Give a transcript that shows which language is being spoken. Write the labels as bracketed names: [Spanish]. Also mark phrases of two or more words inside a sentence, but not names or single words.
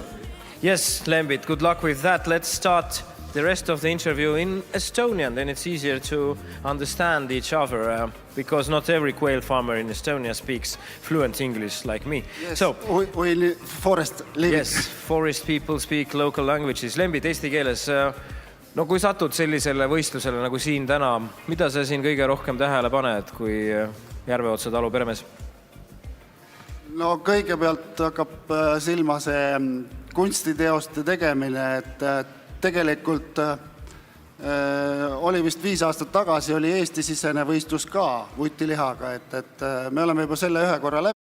[English] Yes, Lembit, good luck with that. Let's start the rest of the interview in Estonian, then it's easier to understand each other because not every quail farmer in Estonia speaks fluent English like me. Yes, So, we in forest live. yes, forest people speak local languages. [Estonian] Lembit, eesti keeles, no kui satud sellisele võistlusele nagu siin täna, mida sa siin kõige rohkem tähele paned kui Järveotsa talu peremees? No kõigepealt hakkab silma see kunstiteoste tegemine, et tegelikult oli vist 5 aastat tagasi oli Eesti-sisene võistlus ka vutilihaga, et me oleme juba selle ühe korra läbi.